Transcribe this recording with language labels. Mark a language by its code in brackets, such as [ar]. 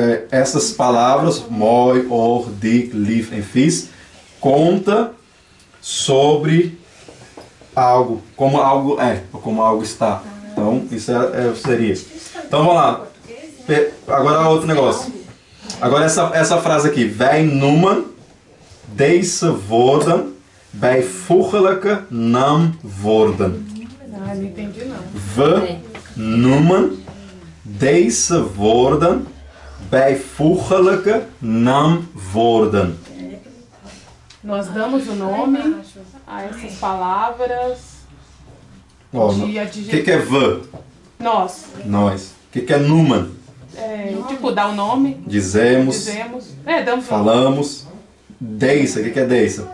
[pt] essas palavras, [nl] mooi, oor, dik, lief en vies, [pt] conta sobre algo, como algo é, ou como algo está. Então, isso seria. Então, vamos lá. Agora outro negócio. Agora essa frase aqui. [nl] Wij noemen deze woorden bijvoeglijke naamwoorden. [pt] Ah, não entendi não. [nl] We noemen deze woorden bijvoeglijke naamwoorden. [pt] Nós damos o nome a essas palavras Ó, de o que adjetivo. é we? Nós. Nós. O que é noemen? Tipo, dá o nome, Dizemos, dizemos. Damos o nome. falamos. Deze, o que é deze?